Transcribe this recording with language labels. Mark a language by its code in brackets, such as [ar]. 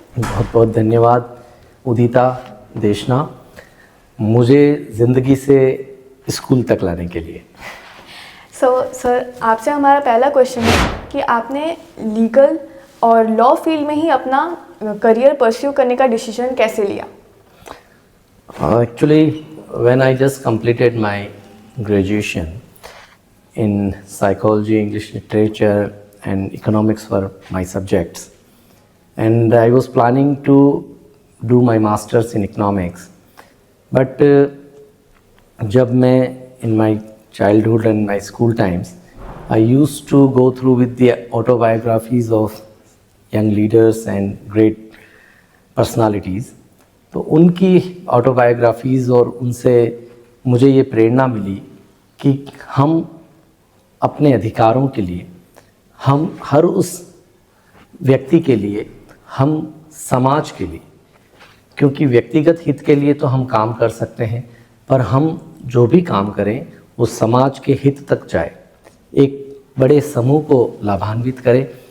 [hi] बहुत बहुत धन्यवाद उदिता देशना, मुझे ज़िंदगी से स्कूल तक लाने के लिए। सर, आपसे हमारा पहला क्वेश्चन है कि आपने लीगल और लॉ फील्ड में ही अपना करियर परस्यू करने का डिसीजन कैसे लिया? [en] Actually, when I just completed my graduation in psychology, English literature and economics were my subjects, and I was planning to do my masters in economics, but [hi] जब मैं [en] in my childhood and my school times, I used to go through with the autobiographies of young leaders and great personalities. [hi] तो उनकी autobiographies और उनसे मुझे ये प्रेरणा मिली कि हम अपने अधिकारों के लिए, हम हर उस व्यक्ति के लिए, हम समाज के लिए, क्योंकि व्यक्तिगत हित के लिए तो हम काम कर सकते हैं, पर हम जो भी काम करें वो समाज के हित तक जाए, एक बड़े समूह को लाभान्वित करे।